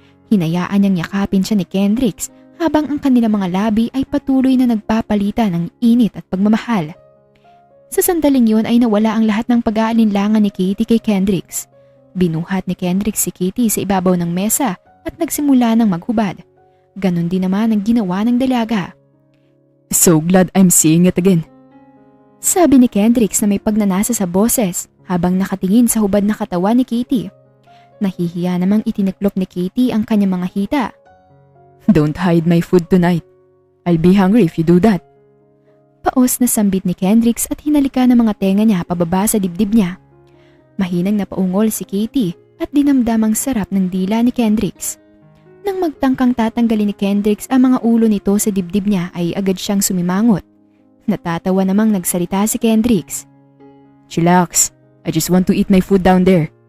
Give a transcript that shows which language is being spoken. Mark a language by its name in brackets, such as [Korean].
[Filipino] Hinayaan niyang yakapin siya ni Kendricks habang ang kanilang mga labi ay patuloy na nagpapalitan ng init at pagmamahal. Sa sandaling yun ay nawala ang lahat ng pag-aalinlangan ni Katie kay Kendricks. Binuhat ni Kendricks si Katie sa ibabaw ng mesa at nagsimula ng maghubad. Ganon din naman ang ginawa ng dalaga. [English] So glad I'm seeing it again. [Filipino] Sabi ni Kendricks na may pagnanasa sa boses habang nakatingin sa hubad na katawan ni Katie. Nahihiya namang itiniklop ni Katie ang kanyang mga hita. [English] Don't hide my food tonight. I'll be hungry if you do that. [Filipino] Paos na sambit ni Kendricks at hinalika ng mga tenga niya pababa sa dibdib niya. Mahinang napaungol si Katie at dinamdam ang sarap ng dila ni Kendricks. Nang magtangkang tatanggalin ni Kendricks ang mga ulo nito sa dibdib niya ay agad siyang sumimangot. Natatawa namang nagsalita si Kendricks. [English] Chillax, I just want to eat my food down there.